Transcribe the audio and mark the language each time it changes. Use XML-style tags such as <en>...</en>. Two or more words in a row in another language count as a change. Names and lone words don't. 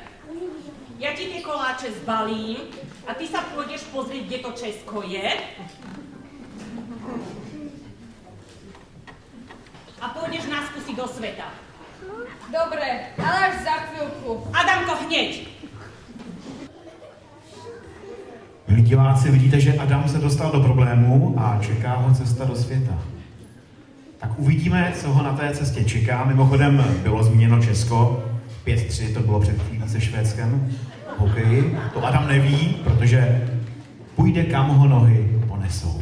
<sk>Ja ti tie koláče zbalím a ty sa pôjdeš pozrieť, kde to Česko je. A pôjdeš nás skúsiť do sveta. Dobre, ale až za chvíľku. Adamko, hneď!</sk> <cs>Milí diváci, vidíte, že Adam se dostal do problému a čeká ho cesta do světa. Tak uvidíme, co ho na té cestě čeká. Mimochodem bylo zmíněno Česko, 5-3, to bylo před chvílí se Švédskem, hokeji. To Adam neví, protože půjde, kam ho nohy ponesou.</cs>